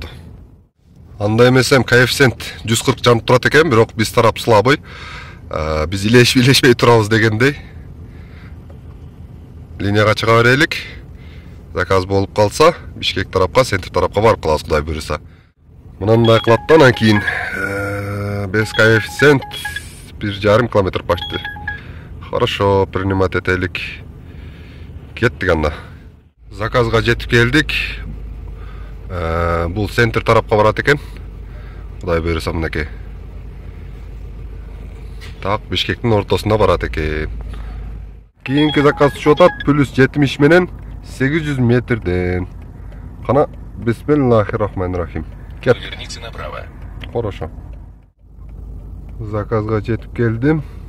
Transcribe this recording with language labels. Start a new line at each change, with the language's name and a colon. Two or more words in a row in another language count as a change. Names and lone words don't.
Kyrgyz: Анда эмесем коэффициент 140 жанып турат экен, бирок биз тарап слабый. Биз илешпей турабыз дегендей. Линияга чыга берелик. Заказ болуп калса, Бишкек тарапка, центр тарапка барып калабыз, Кудай буйруса. Мындай кылаттан анан кийин
Russian: без коэффициент
Kyrgyz: 1,5 километр почти.
Russian: Хорошо, принимать
Kyrgyz: этелик. Кеттик анда. Заказга жетип келдик. Бул центр тарапка барат экен. Кудай буйруса мынакей. Так, Бишкектин ортосуна барат экен. Кийинки заказ түшүп атат, плюс 70 менен 800 метрден. Кана, бисмиллахиррахманиррахим.
Russian: Поверните направо. Хорошо.
Kyrgyz: Заказга жетип келдим.